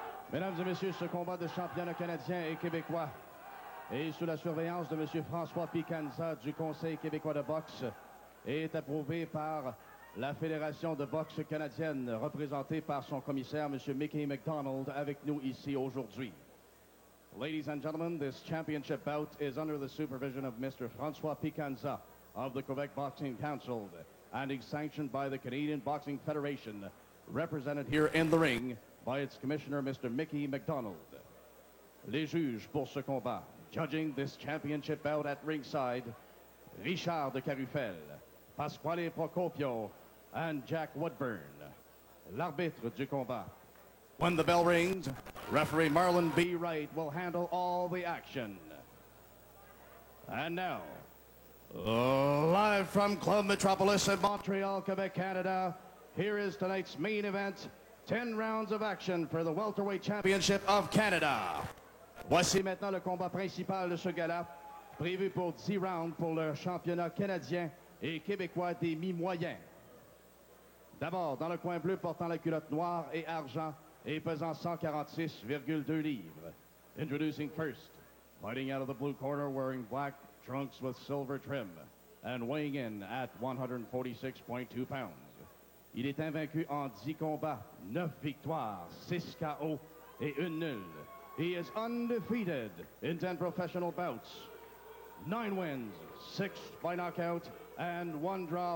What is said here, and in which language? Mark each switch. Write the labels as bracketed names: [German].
[French] Mesdames et messieurs, ce combat de championnat canadien et québécois est sous la surveillance de M. François Picanza du Conseil québécois de boxe et est approuvé par la Fédération de boxe canadienne, représentée par son commissaire, M. Mickey McDonald, avec nous ici aujourd'hui. [English] Ladies and gentlemen, this championship bout is under the supervision of Mr. François Picanza of the Quebec Boxing Council and is sanctioned by the Canadian Boxing Federation, represented here in the ring by its commissioner, Mr. Mickey McDonald. [French] Les juges pour ce combat, [English] judging this championship bout at ringside, Richard de Carufel, Pasquale Procopio, and Jack Woodburn. [French] L'arbitre du combat. [English] When the bell rings, referee Marlon B. Wright will handle all the action. And now, live from Club Metropolis in Montreal, Quebec, Canada, here is tonight's main event, 10 rounds of action for the Welterweight Championship of Canada. [French] Voici maintenant le combat principal de ce gala, prévu pour 10 rounds pour le championnat canadien et québécois des mi-moyens. D'abord, dans le coin bleu portant la culotte noire et argent, et pesant 146,2 livres. [English] Introducing first, fighting out of the blue corner, wearing black trunks with silver trim, and weighing in at 146.2 pounds. [French] Il est invaincu en 10 combats, 9 victoires, 6 KO et 1 nulle. [English] He is undefeated in 10 professional bouts, 9 wins, 6 by knockout, and 1 draw.